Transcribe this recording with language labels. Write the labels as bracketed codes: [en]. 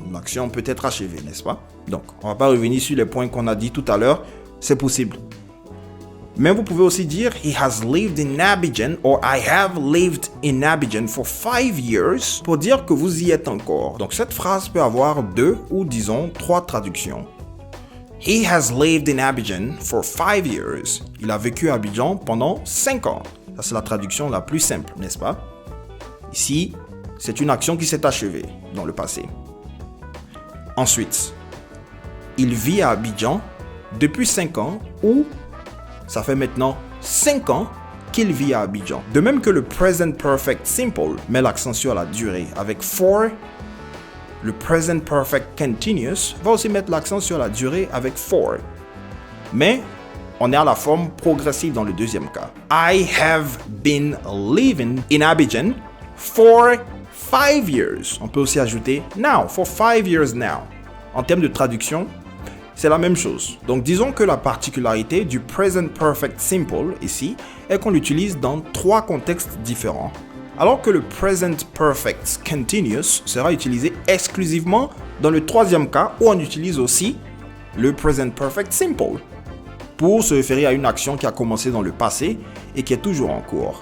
[fr] L'action peut être achevée, n'est-ce pas? Donc, on ne va pas revenir sur les points qu'on a dit tout à l'heure. C'est possible. Mais vous pouvez aussi dire [en] « He has lived in Abidjan » or « I have lived in Abidjan for 5 years » [fr] pour dire que vous y êtes encore. Donc, cette phrase peut avoir deux ou disons trois traductions. [en] He has lived in Abidjan for 5 years. [fr] Il a vécu à Abidjan pendant 5 ans. Ça, c'est la traduction la plus simple, n'est-ce pas? Ici, c'est une action qui s'est achevée dans le passé. Ensuite, il vit à Abidjan depuis 5 ans ou ça fait maintenant 5 ans qu'il vit à Abidjan. De même que le Present Perfect Simple met l'accent sur la durée avec for, le Present Perfect Continuous va aussi mettre l'accent sur la durée avec for. Mais on est à la forme progressive dans le deuxième cas. [en] I have been living in Abidjan for 5 years. [fr] On peut aussi ajouter [en] now, for 5 years now. [fr] En termes de traduction, c'est la même chose. Donc disons que la particularité du Present Perfect Simple ici est qu'on l'utilise dans 3 contextes différents. Alors que le Present Perfect Continuous sera utilisé exclusivement dans le troisième cas où on utilise aussi le Present Perfect Simple pour se référer à une action qui a commencé dans le passé et qui est toujours en cours.